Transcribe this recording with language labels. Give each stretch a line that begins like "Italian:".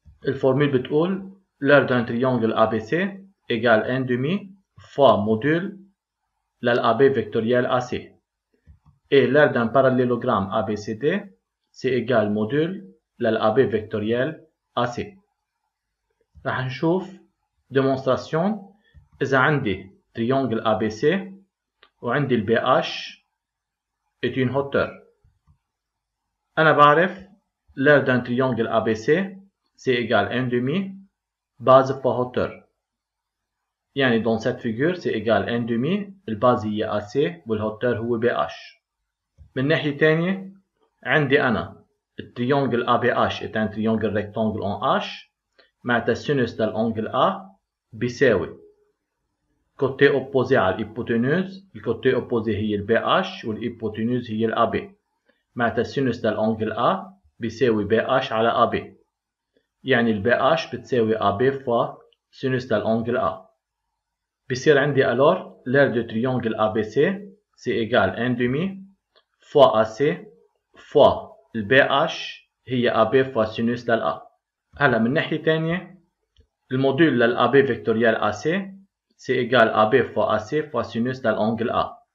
Arabic: الفورمول بتقول
French: l'aire d'un triangle ABC égale 1/2 fois module للAB vectoriel AC. Et l'aire d'un parallélogramme ABCD c'est égal module للAB vectoriel AC.
Arabic: رح نشوف démonstration. إذا عندي triangle ABC وعندي ال BH
French: est une hauteur. أنا بعرف l'aire d'un triangle ABC c'est égal 1/2 base fois hauteur. يعني dans cette figure c'est égal 1/2 الباز هي AC والهوتور هو BH.
Arabic: من ناحية تانية عندي أنا التريونجل ABH
French: est un triangle rectangle en H
Arabic: معناتها sinus للأنجل A بيساوي
French: côté opposé
Arabic: على الhypoténuse الكوتي opposé هي ال BH والhypoténuse هي ال AB معناتها sinus للأنجل A بيساوي BH على AB يعني ال BH بتساوي AB fois sinus للأنجل A.
French: بيصير عندي alors l'aire de triangle ABC c'est égal 1/2 fois AC fois ال BH هي AB fois sinus لل A.
Arabic: هلا من ناحية تانية
French: الموديل لل AB vectoriel AC c'est égal AB fois AC fois sinus للأنجل A.